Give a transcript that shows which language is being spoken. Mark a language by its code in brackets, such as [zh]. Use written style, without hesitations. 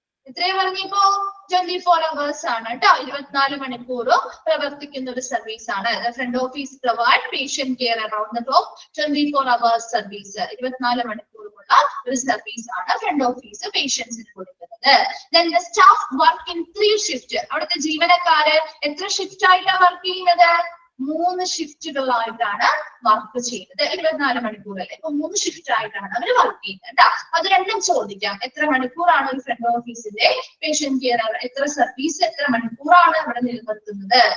[ml] എത്രയും പറഞ്ഞപ്പോ 24 hours ആണ് കേട്ടോ. 24 മണിക്കൂറും പ്രവർത്തിക്കുന്ന ഒരു സർവീസ് ആണ്. [en] Front office provide patient care around the clock 24 hours service. [ml] 24 മണിക്കൂറുമുള്ള ഒരു സർവീസ് ആണ് ഫ്രണ്ട് ഓഫീസ് പേഷ്യൻസിന് കൊടുക്കുന്നത്. [en] Then the staff work in 3 shift. [ml] അവിടുത്തെ ജീവനക്കാര് എത്ര ഷിഫ്റ്റ് ആയിട്ടാണ് വർക്ക് ചെയ്യുന്നത്? 3 ഷിഫ്റ്റുകളായിട്ടാണ് വർക്ക് ചെയ്യുന്നത്. 24 മണിക്കൂറല്ലേ, അപ്പൊ 3 ഷിഫ്റ്റ് ആയിട്ടാണ് അവർ വർക്ക് ചെയ്യുന്നത് കേട്ടോ. അത് രണ്ടും ചോദിക്കാം. എത്ര മണിക്കൂറാണ് ഒരു ഫ്രണ്ട് ഓഫീസിന്റെ പേഷ്യന്റ് കെയർ, എത്ര സർവീസ്, എത്ര മണിക്കൂറാണ് അവിടെ നിലനിർത്തുന്നത്?